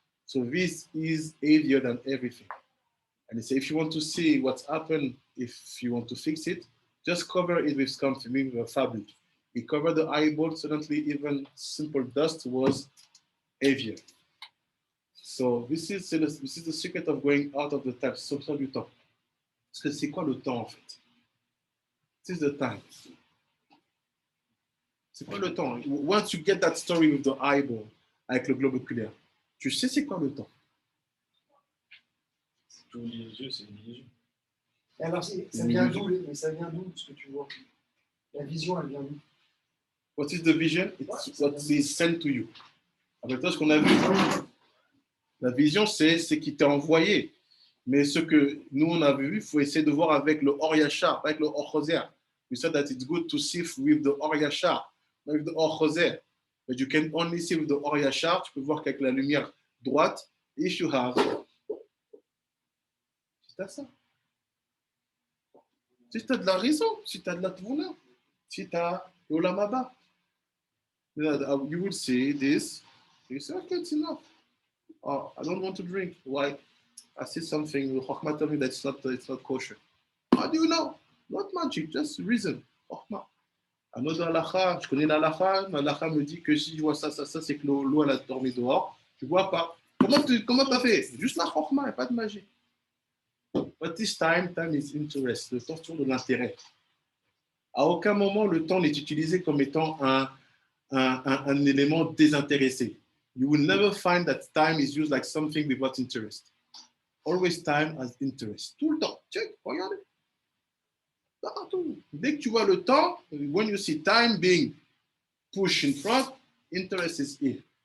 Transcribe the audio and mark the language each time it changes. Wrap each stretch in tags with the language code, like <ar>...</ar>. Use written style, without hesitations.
<en>So this is heavier than everything. And he said, if you want to see what's happened, if you want to fix it, just cover it with something, with a fabric. He covered the eyeball, suddenly even simple dust was heavier. So this is the secret of going out of the time.</en> <fr>C'est ça du temps. Parce que c'est quoi le temps en fait?</fr> <en>This is the time.</en> <fr>C'est quoi le temps?</fr> <en>Once you get that story with the eyeball,</en> <fr>avec le globe oculaire, tu sais c'est quoi le temps? Tous les yeux, c'est une vision. Et alors, ça vient d'où, mais ça vient d'où ce que tu vois? La vision, elle vient d'où?</fr> <en>What is the vision? It's what is sent to you.</en> <fr>Avec toi, ce qu'on a vu, la vision, c'est ce qui t'est envoyé. Mais ce que nous, on a vu, il faut essayer de voir avec le Or Yashar, avec le Or Choser.</fr> <en>We said that it's good to see with the Or Yashar, with the Or Choser. But you can only see with the Or Yashar.</en> <fr>Tu peux voir qu'avec la lumière droite,</fr> <en>if you have.</en> <fr>C'est ça. Si tu as de la raison, si tu as de la tvouna, si tu as l'Olam Haba,</fr> <en>you will see this. You say, okay, it's enough. Oh, I don't want to drink. Why? I see something. Chokhmah tell me that it's not kosher. How do you know? Not magic, just reason. Chokhmah.</en> <fr>Un autre halakha, je connais l'halakha. L'halakha me dit que si je vois ça, c'est que l'eau elle a dormi dehors. Tu vois pas. Comment t'as fait? Juste la chokhmah, il n'y a pas de magie.</fr> <en>But this time is interest.</en> <fr>Le temps c'est toujours de l'intérêt. À aucun moment le temps n'est utilisé comme étant un élément désintéressé.</fr> <en>You will never find that time is used like something without interest. Always time has interest.</en> <fr>Tout le temps.</fr> <en>Check,</en> <fr>regardez. Partout. Dès que tu vois le temps,</fr> <en>when you see time being pushed in front, interest is here.</en>